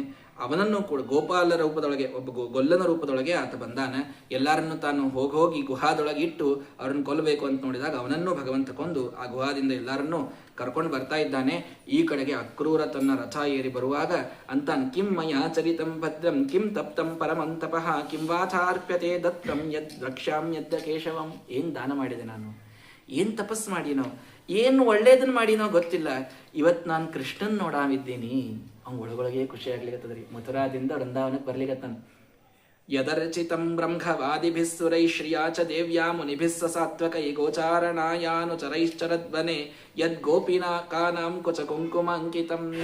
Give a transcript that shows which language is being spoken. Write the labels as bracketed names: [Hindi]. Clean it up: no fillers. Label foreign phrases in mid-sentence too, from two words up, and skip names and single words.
[Kannada] ಅವನನ್ನು ಕೂಡ ಗೋಪಾಲ ರೂಪದೊಳಗೆ, ಒಬ್ಬ ಗೊಲ್ಲನ ರೂಪದೊಳಗೆ ಆತ ಬಂದಾನ. ಎಲ್ಲರನ್ನು ತಾನು ಹೋಗಿ ಗುಹಾದೊಳಗೆ ಇಟ್ಟು ಅವ್ರನ್ನ ಕೊಲ್ಲಬೇಕು ಅಂತ ನೋಡಿದಾಗ ಅವನನ್ನು ಭಗವಂತ ಕೊಂದು ಆ ಗುಹಾದಿಂದ ಎಲ್ಲರನ್ನೂ ಕರ್ಕೊಂಡು ಬರ್ತಾ ಇದ್ದಾನೆ. ಈ ಕಡೆಗೆ ಅಕ್ರೂರ ತನ್ನ ರಥ ಏರಿ ಬರುವಾಗ ಅಂತಾನ್ [Sanskrit] ಕಿಂ ಮಯ ಚರಿತಂ ಭದ್ರಂ ಕಿಂ ತಪ್ತಂ ಪರಮಂತಪಃ ಕಿಂ ವಾಚಾರ್ಪ್ಯತೆ ದತ್ತಂ ಯದ್ ರಕ್ಷ್ಯಾಮ್ಯದ್ದ ಕೇಶವಂ. [Kannada] ಏನ್ ದಾನ ಮಾಡಿದೆ ನಾನು, ಏನ್ ತಪಸ್ ಮಾಡಿನೋ, ಏನು ಒಳ್ಳೇದನ್ನ ಮಾಡಿನೋ ಗೊತ್ತಿಲ್ಲ. ಇವತ್ತು ನಾನು ಕೃಷ್ಣನ್ ನೋಡಾವಿದ್ದೀನಿ. ಅವ್ನು ಒಳಗೊಳಗೆ ಖುಷಿ ಆಗ್ಲಿಕ್ಕತ್ತದ್ರಿ. ಮಥುರಾದಿಂದ ವೃಂದಾವನಕ್ಕೆ ಬರ್ಲಿಕ್ಕತ್ತಾನ. [Sanskrit] ಯದರ್ಚಿತಂ ಬ್ರಹ್ಮವಾದಿಭಿಸ್ಸುರೈ ಶ್ರಿಯಾ ಚ ದೇವ್ಯಾ ಮುನಿಭಿಸ್ಸ ಸಾತ್ವಕೈ ಗೋಚಾರಣಾಯಾನುಚರೈಶ್ಚರದ್ವನೆ ಯದ್ ಗೋಪಿನಾ ಕಾನಾಂ ಕುಚ ಕುಂಕುಮ ಅಂಕಿತಂ.